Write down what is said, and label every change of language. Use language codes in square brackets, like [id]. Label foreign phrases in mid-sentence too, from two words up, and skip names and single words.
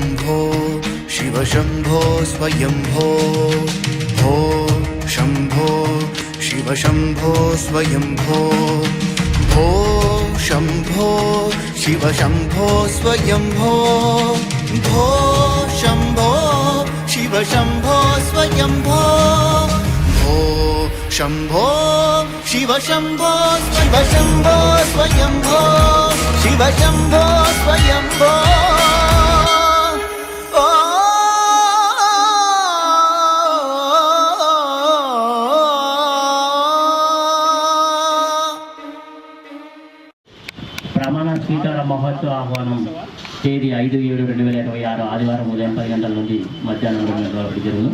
[sa] शिव शम्भो स्वयम्भो भो शम्भो शिव शम्भो स्वयम्भो भो शम्भो शिव शम्भो स्वयम्भो भो शम्भो शिव शम्भो स्वयम्भो भो शम्भो शिव शम्भो शिव शम्भो स्वयम्भो शिव शम्भो स्वयम्भो [te] ప్రమాణ స్వీకార మహోత్సవ ఆహ్వానం తేదీ 5/7/2026 ఆదివారం ఉదయం 10 గంటల నుండి మధ్యాహ్నం 2 గంటల వరకు జరుగును.